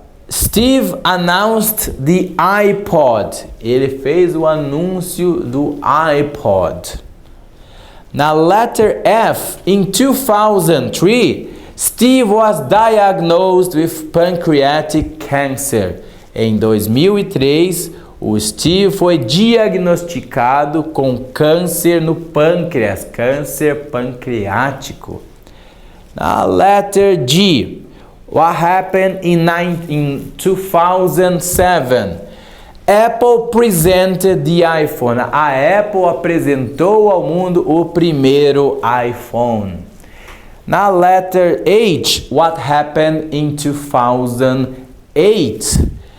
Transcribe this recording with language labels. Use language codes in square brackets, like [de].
[en] Steve announced the iPod. [pt] Ele fez o anúncio do iPod. [en] Na letter F, in 2003, Steve was diagnosed with pancreatic cancer. [pt] Em 2003, o Steve foi diagnosticado com câncer no pâncreas, câncer pancreático. [en] Na letter G, what happened in 2007? Apple presented the iPhone. [pt] A Apple apresentou ao mundo o primeiro iPhone. [en] Na letter H, what happened in 2008?